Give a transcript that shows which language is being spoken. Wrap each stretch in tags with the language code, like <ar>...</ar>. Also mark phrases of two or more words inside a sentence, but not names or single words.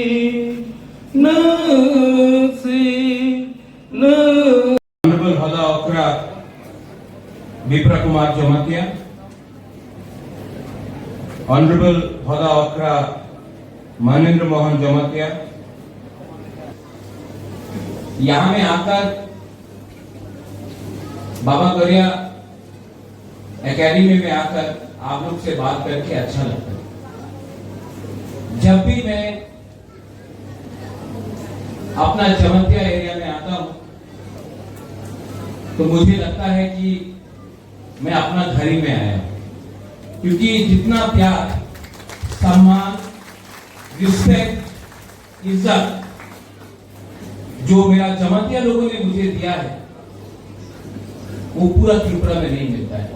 <hi>nasi na Honorable Hoda Okra Bipra Kumar Jamatia Honorable Hoda Okra Manindra Mohan Jamatia यहाँ में आकर बाबा गरिया एकेडमी में आकर आप लोग से बात करके अच्छा लगता है। जब भी मैं अपना जमतिया एरिया में आता हूं तो मुझे लगता है कि मैं अपना घर ही में आया हूं, क्योंकि जितना प्यार, सम्मान, रिस्पेक्ट, इज्जत जो मेरा जमातिया लोगों ने मुझे दिया है वो पूरा त्रिपुरा में नहीं मिलता है।</hi>